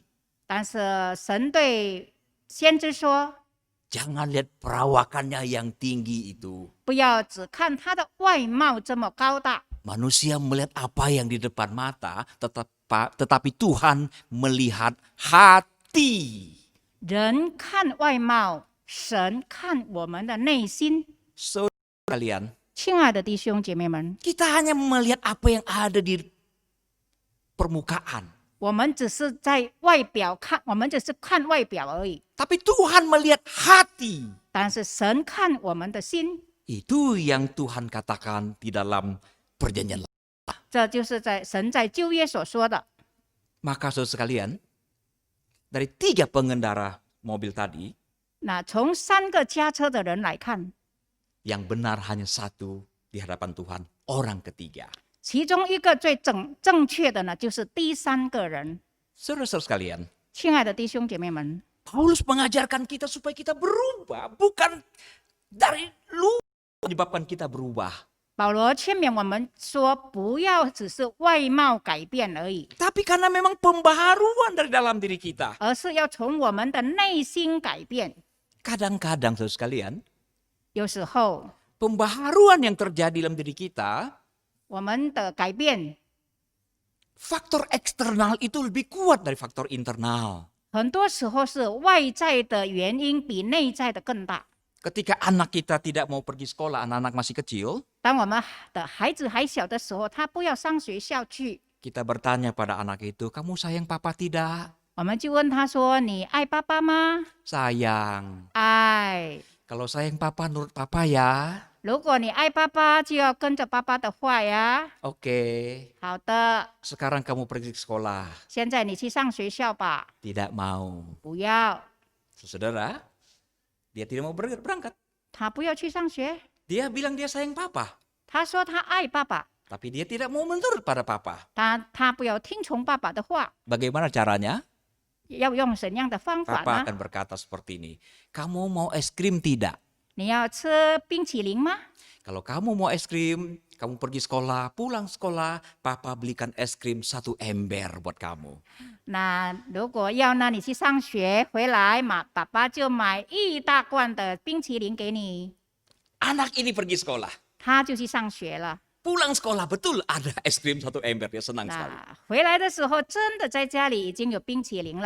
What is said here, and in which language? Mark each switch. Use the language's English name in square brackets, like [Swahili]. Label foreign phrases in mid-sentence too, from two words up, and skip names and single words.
[Chinese] 但是神对先知说 [Indonesian] jangan lihat perawakannya yang tinggi itu.：“ [Chinese] 不要只看他的外貌这么高大， [Indonesian] Manusia melihat apa yang di depan mata, tetapi Tuhan melihat hati. [Chinese] 人看外貌，神看我们的内心。 [Indonesian] Saudara kalian, ” [Chinese] 亲爱的弟兄姐妹们， [Indonesian] kita hanya melihat apa yang ada di permukaan. [Chinese] 我们只是在外表看，我们只是看外表而已。 [Indonesian] Tapi Tuhan melihat hati. [Chinese] 但是神看我们的心， [Indonesian] Itu yang Tuhan katakan di dalam perjanjian lama. [Chinese] 这就是神在旧约所说的。 [Indonesian] Maka saudara sekalian, dari 3 pengendara mobil tadi, [Chinese] 那从3个驾车的人来看， [Indonesian] yang benar hanya 1 di hadapan Tuhan, orang ketiga. [Chinese] 其中一个最正确的呢，就是第3个人。 [Indonesian] Saudara-saudara sekalian, [Chinese] 亲爱的弟兄姐妹们， [Indonesian] Paulus mengajarkan kita supaya kita berubah, bukan dari luar menyebabkan kita berubah. [Chinese] 保罗劝勉我们说，不要只是外貌改变而已， [Indonesian] Tapi karena memang pembaharuan dari dalam diri kita. [Chinese] 而是要从我们的内心改变。 [Indonesian] Kadang-kadang saudara sekalian, [Chinese] 有时候 [Indonesian] pembaharuan yang terjadi dalam diri kita, [Chinese] 我们的改变， [Indonesian] faktor eksternal itu lebih kuat dari faktor internal. [Chinese] 很多时候是外在的原因比内在的更大。 [Indonesian] Ketika anak kita tidak mau pergi sekolah, anak-anak masih kecil, [Chinese] 当我们的孩子还小的时候，他不要上学校去， [Indonesian] kita bertanya pada anak itu, kamu sayang papa tidak? [Chinese] 我们就问他说：“你爱爸爸吗？” [Indonesian] Sayang. [Chinese] 爱。 [Indonesian] Kalau sayang papa, nurut papa ya. [Chinese] 如果你爱爸爸，就要跟着爸爸的话呀。 [Indonesian] Oke, [Chinese] 好的， [Indonesian] sekarang kamu pergi ke sekolah. [Chinese] 现在你去上学校吧。 [Indonesian] Tidak mau. [Chinese] 不要， [Indonesian] Saudara, dia tidak mau berangkat. [Chinese] 他不要去上学。 [Indonesian] Dia bilang dia sayang papa. [Chinese] 他说他爱爸爸， [Indonesian] Tapi dia tidak mau menurut pada papa. [Chinese] 他不要听从爸爸的话。 [Indonesian] Bagaimana caranya? [Chinese] 要用怎样的方法 [Indonesian] Papa [Chinese] 呢？ [Indonesian] akan berkata seperti ini. Kamu mau es krim tidak? [Chinese] 你要吃冰淇淋吗？ [Indonesian] Kalau kamu mau es krim, kamu pergi sekolah, pulang sekolah, papa belikan es krim 1 ember buat kamu. [Chinese] 那如果要呢，你去上学回来嘛，爸爸就买1大罐的冰淇淋给你。 [Indonesian] Anak ini pergi sekolah. [Chinese] 他就去上学了。 [Indonesian] Pulang sekolah betul ada es krim 1 ember, dia senang sekali. [Chinese] 那回来的时候，真的在家里已经有冰淇淋了。